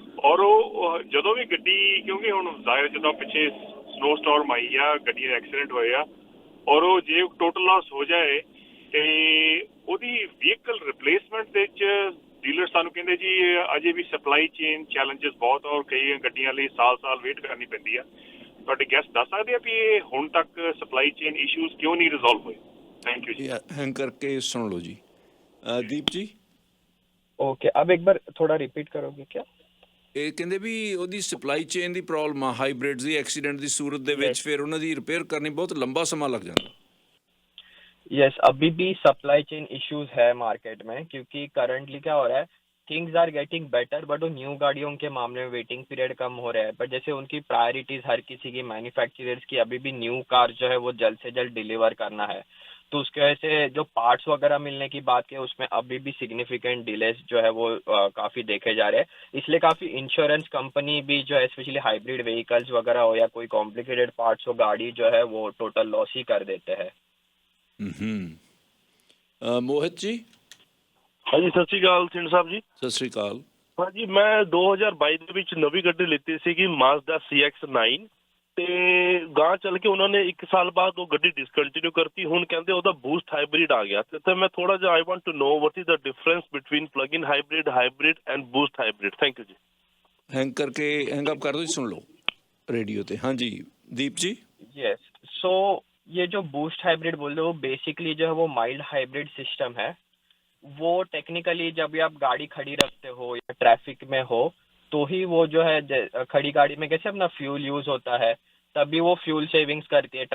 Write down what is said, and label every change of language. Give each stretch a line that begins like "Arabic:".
Punjabi: ਔਰ ਉਹ ਜਦੋਂ ਵੀ ਗੱਡੀ, ਕਿਉਂਕਿ ਹੁਣ ਜ਼ਾਹਿਰ ਜਦੋਂ ਪਿੱਛੇ ਸਨੋ ਸਟੋਰਮ ਆਈ ਆ, ਗੱਡੀ ਦੇ ਐਕਸੀਡੈਂਟ ਹੋਏ ਆ, ਔਰ ਉਹ ਜੇ ਟੋਟਲ ਲਾਸ ਹੋ ਜਾਏ ਤੇ ਉਹਦੀ ਵਹੀਕਲ ਰਿਪਲੇਸਮੈਂਟ ਦੇ ਵਿੱਚ ਡੀਲਰ ਸਾਨੂੰ ਕਹਿੰਦੇ ਜੀ ਅਜੇ ਵੀ ਸਪਲਾਈ ਚੇਨ ਚੈਲੰਜਸ ਬਹੁਤ, ਔਰ ਕਈ ਗੱਡੀਆਂ ਲਈ ਸਾਲ ਵੇਟ ਕਰਨੀ ਪੈਂਦੀ ਆ। ਤੁਹਾਡੇ ਗੈਸਟ ਦੱਸ ਸਕਦੇ ਆ ਵੀ ਇਹ ਹੁਣ ਤੱਕ ਸਪਲਾਈ ਚੇਨ ਇਸ਼ੂਜ਼ ਕਿਉਂ ਨਹੀਂ ਰਿਜ਼ੋਲਵ ਹੋਏ?
English: Thank you जी।
Hindi: हैंग करके सुन लो जी। दीप जी। ओके, अब एक बार थोड़ा रिपीट करोगे क्या?
Punjabi: ਇਹ ਕਹਿੰਦੇ ਵੀ ਉਹਦੀ ਸਪਲਾਈ ਚੇਨ ਦੀ ਪ੍ਰੋਬਲਮ ਆ ਹਾਈਬ੍ਰਿਡ ਦੀ ਐਕਸੀਡੈਂਟ ਦੀ ਸੂਰਤ ਦੇ ਵਿੱਚ ਫਿਰ ਉਹਨਾਂ ਦੀ ਰਿਪੇਅਰ ਕਰਨੀ ਬਹੁਤ ਲੰਬਾ ਸਮਾਂ ਲੱਗ ਜਾਂਦਾ।
Hindi: यस अभी भी सप्लाई चेन इश्यूज है मार्केट में, क्योंकि करंटली क्या हो रहा है,
English: things are getting better,
Hindi: but वो न्यू गाड़ियों के मामले में वेटिंग पीरियड कम हो रहा है। बट जैसे उनकी प्रायोरिटीज हर किसी की मैन्युफैक्चरर्स की अभी भी न्यू कार जो है वो जल्द से जल्द डिलीवर करना है, तो उसके वजह से जो पार्ट्स वगैरह मिलने की बात है उसमें अभी भी सिग्निफिकेंट डिलेस जो है वो काफ़ी देखे जा रहे हैं। इसलिए काफ़ी इंश्योरेंस कंपनी भी जो है स्पेशली हाइब्रिड व्हीकल्स वगैरह हो या कोई कॉम्प्लिकेटेड पार्ट्स हो, गाड़ी जो है वो टोटल लॉस ही कर देते हैं।
Punjabi: ਮੋਹਿਤ ਜੀ ਹਾਂਜੀ ਸਤਿ ਸ਼੍ਰੀ ਅਕਾਲ ਸਿੰਘ ਸਾਹਿਬ ਜੀ। ਸਤਿ ਸ੍ਰੀ ਅਕਾਲ। ਹਾਂਜੀ ਮੈਂ 2022 ਦੇ ਵਿੱਚ ਨਵੀਂ ਗੱਡੀ ਲਿੱਤੀ ਸੀਗੀ ਮਾਜ਼ਦਾ CX-9 ਤੇ ਗਾਂ ਚੱਲ ਕੇ ਉਹਨਾਂ ਨੇ 1 ਸਾਲ ਬਾਅਦ ਉਹ ਗੱਡੀ ਡਿਸਕੰਟੀਨਿਊ ਕਰਤੀ। ਹੁਣ ਕਹਿੰਦੇ ਉਹਦਾ ਬੂਸਟ ਹਾਈਬ੍ਰਿਡ ਆ ਗਿਆ ਤੇ ਮੈਂ ਥੋੜਾ ਜਿਹਾ
English: I want to know what is the difference between plug in hybrid and boost hybrid. Thank you ਜੀ।
Hindi: हैंग करके हैंग अप कर दो, सुन लो रेडियो पे। हाँ जी दीप जी। यस, सो ये जो बूस्ट हाइब्रिड बोल रहे हो बेसिकली जो है वो माइल्ड हाइब्रिड सिस्टम है। वो टेक्निकली जब भी आप गाड़ी खड़ी रखते हो या ट्रैफिक में हो तो ही वो जो है खड़ी गाड़ी में कैसे अपना फ्यूल यूज होता है तभी वो फ्यूल सेविंग्स करती है।